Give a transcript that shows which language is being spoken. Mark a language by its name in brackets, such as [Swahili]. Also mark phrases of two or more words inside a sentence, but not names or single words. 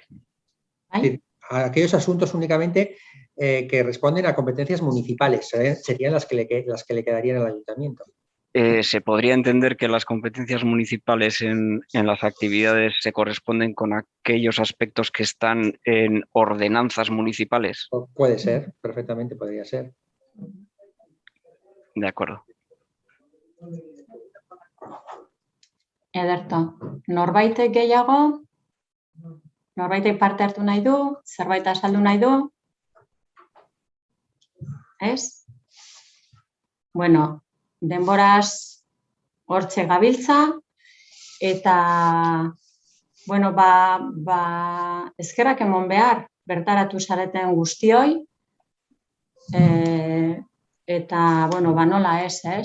[Spanish] Es decir, aquellos asuntos únicamente que responden a competencias municipales serían las que le quedarían al ayuntamiento. ¿Se podría entender que las competencias municipales en las actividades se corresponden con aquellos aspectos que están en ordenanzas municipales? Puede ser, perfectamente podría ser. De acuerdo. [Basque] Ederto, norbaitek gehiago? Norbaitek parte hartu nahi du? Zerbait azaldu nahi du? Ez? Bueno, denboraz hortxe gabiltza eta bueno, eskerrak emon behar bertaratu zareten guztioi eta bueno, nola ez?